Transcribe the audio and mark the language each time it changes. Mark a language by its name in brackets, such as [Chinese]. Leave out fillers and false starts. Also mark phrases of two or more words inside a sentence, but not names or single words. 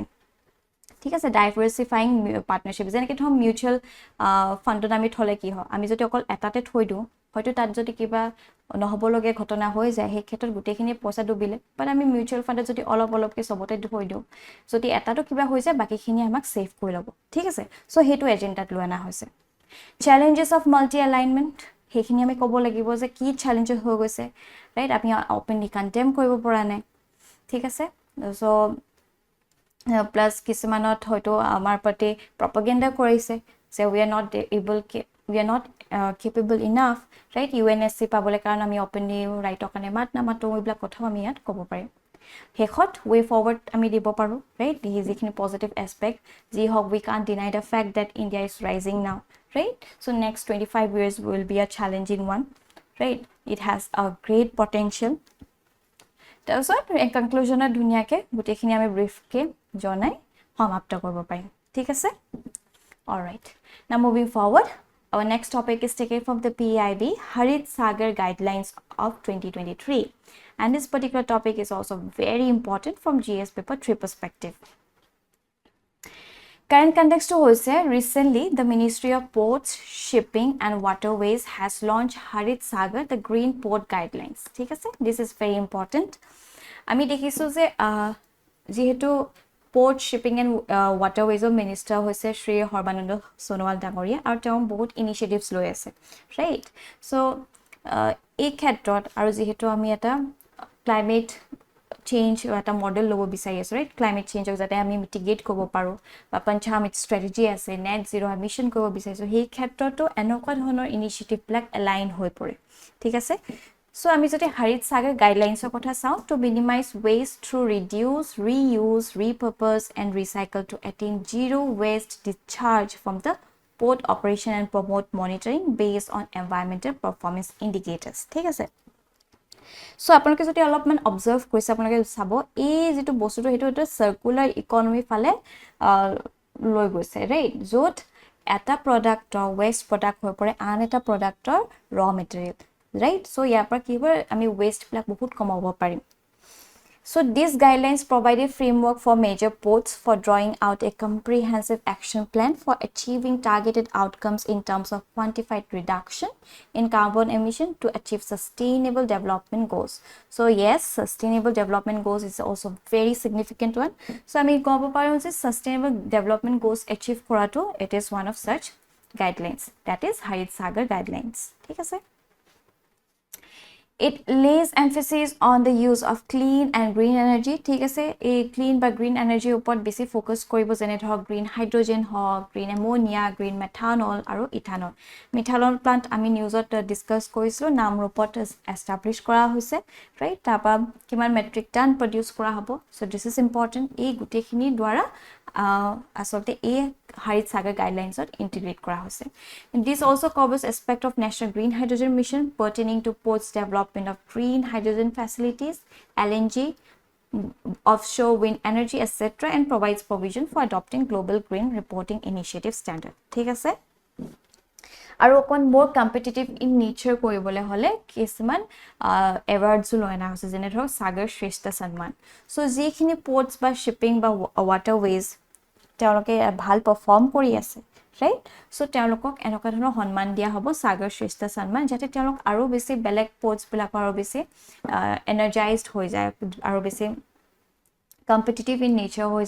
[Assamese] ঠিক আছে [English] diversifying partnership [Assamese] যেনেকৈ ধৰক [English] mutual fundত [Assamese] আমি থলে কি হয় আমি যদি অকল এটাতে থৈ দিও হয়তো তাত যদি কিবা নহবলগীয়া ঘটনা হৈ যায় সেই ক্ষেত্ৰত গোটেইখিনি পইচা ডুবিলে বাট আমি [English] mutual fundত [Assamese] যদি অলপকে সবতে থৈ দিও যদি এটাটো কিবা হৈ যায় বাকিখিনি আমাক সেভ কৰি ল'ব ঠিক আছে সো হেতু এজেন্ডাত লৈ আনা হৈছে [English] challenges of multi alignment [Assamese] হেখিনি আমি ক'ব লাগিব যে কি চ্যালেঞ্জেস হৈ গৈছে ৰাইট আমি [English] openly condemn [Assamese] কৰিব পৰা নাই ঠিক আছে সো প্লাস কিছুমানত হয়তো আমাৰ প্ৰতি প্ৰপাগান্ডা কৰিছে যে [English] we are not capable enough right [Assamese] UNSC পাবলে কাৰণ আমি ওপেনলি ৰাইটৰ কাৰণে নামাতো এইবিলাক কথা আমি ইয়াত ক'ব পাৰিম হেখত [English] way forward [Assamese] আমি দিব পাৰো right যিখিনি [English] positive aspect [Assamese] যি হক [English] we can't deny the fact that India is rising now right so next 25 years will be a challenging one right it has a great potential [Assamese] তাৰপিছত এই কনক্লুজনত ধুনিয়াকে গুটেখিনি আমি ব্ৰিফকে জনাই সমাপ্ত কৰিব পাৰিম ঠিক আছে [English] all right now moving forward our next topic is taken from the PIB Harit Sagar guidelines of 2023 and this particular topic is also very important from GS paper 3 perspective current context hoise recently the Ministry of Ports Shipping and Waterways has launched Harit Sagar the green port guidelines [Assamese] ঠিক আছে [English] this is very important [Assamese] আমি দেখিছো যে যেহেতু [English] Port Shipping and Waterways Minister hoise Shri Horbanand Sonowal Dangoria [Assamese] আৰু তেওঁ বহুত ইনিশিয়েটিভস লৈ আছে ৰাইট সো এই ক্ষেত্ৰত আৰু যেহেতু আমি এটা [English] climate change [Assamese] এটা মডেল ল'ব বিচাৰি আছোঁ ৰাইট [English] climate changeক [Assamese] যাতে আমি মিটিগেট কৰিব পাৰোঁ বা পঞ্চামিট ষ্ট্ৰেটেজি আছে [English] net zero emission [Assamese] কৰিব বিচাৰিছোঁ সেই ক্ষেত্ৰতো এনেকুৱা ধৰণৰ ইনিচিয়েটিভবিলাক এলাইন হৈ পৰে ঠিক আছে সো আমি যদি হাৰিত সাগৰ গাইডলাইনছৰ কথা চাওঁ [English] to minimize waste through reduce reuse repurpose and recycle to attain zero waste discharge from the port operation and promote monitoring based on environmental performance indicators [Assamese] ঠিক আছে সো আপোনালোকে যদি অলপমান অবজাৰ্ভ কৰিছে আপোনালোকে চাব এই যেটো বস্তুটো হেটো এটা সার্কুলার ইকোনমি ফালে লৈ গৈছে ৰাইট য'ত এটা প্ৰডাক্টৰ ওয়েস্ট প্ৰডাক্ট হৈ পৰে আন এটা প্ৰডাক্টৰ ৰ মেটেৰিয়েল ৰাইট সো ইয়াৰ পৰা কি হয় আমি ওয়েস্ট বিলাক বহুত কমাব পাৰিম [English] So these guidelines provide a framework for major ports for drawing out a comprehensive action plan for achieving targeted outcomes in terms of quantified reduction in carbon emission to achieve sustainable development goals. So yes, sustainable development goals is also very significant one. So I mean, sustainable development goals achieve korato, it is one of such guidelines. That is Harit Sagar guidelines. [Hindi] ठीक है? [English] It lays emphasis on the use of clean and green energy [Assamese] ঠিক আছে এই clean বা [English] green energy [Assamese] ওপৰত বেছি ফোকাস কৰিব যেনে ধৰক [English] green hydrogen [Assamese] হওক [English] green ammonia green methanol [Assamese] আৰু [English] ethanol methanol plant [Assamese] আমি নিউজত ডিসকাস কৰিছিলো নাম ৰূপত এস্টাবলিশ কৰা হৈছে ৰাইট তাৰপা কিমান মেট্ৰিক টন প্ৰডিউস কৰা হ'ব সো [English] this is important [Assamese] এই গুটেখিনি দ্বাৰা আসলতে এই Harit Sagar guidelines integrate kora hoise. [English] And this also covers aspect of national green hydrogen mission pertaining to ports development of green hydrogen facilities, LNG, offshore wind energy, etc. and provides provision for adopting global green reporting initiative standard. [Assamese] ঠিক আছে? আৰু অকন [English] more competitive in nature [Assamese] কৰিবলে হলে কিছুমান awards লৈ আনা হৈছে যেনে ধৰক সাগৰ শ্ৰেষ্ঠ সন্মান সো যিখিনি ports বা shipping বা waterways তেওঁলোকে ভাল পারফর্ম কৰি আছে রাইট সো তেওঁলোকক এনেকুৱা ধৰণৰ সন্মান দিয়া হ'ব সাগৰ শ্ৰেষ্ঠ সন্মান যাতে তেওঁলোক আৰু বেছি বেলেগ পোৰ্টছ বিলাক আৰু বেছি এনাৰ্জাইজড হৈ যায় আৰু বেছি [English] competitive in nature [Assamese] হৈ